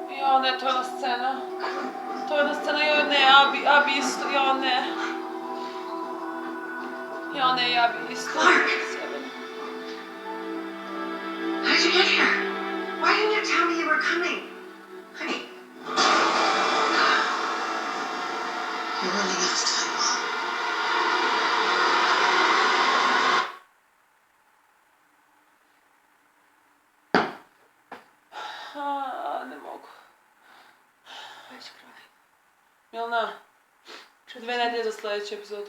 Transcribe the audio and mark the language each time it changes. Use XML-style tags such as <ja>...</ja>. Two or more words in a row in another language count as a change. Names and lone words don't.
<sr>Ja, ne, to je ona scena. To je ona scena, joj ne, Abi isto, ja ne. Ja ne, Abi isto.</sr> <en>Clark! How did you get here? Why didn't you tell me you were coming? Honey. You're running out of time, Mom.</en> <sr>Ne mogu. Već kraj. Milna, 2 nedelje za sljedeći epizod.</sr>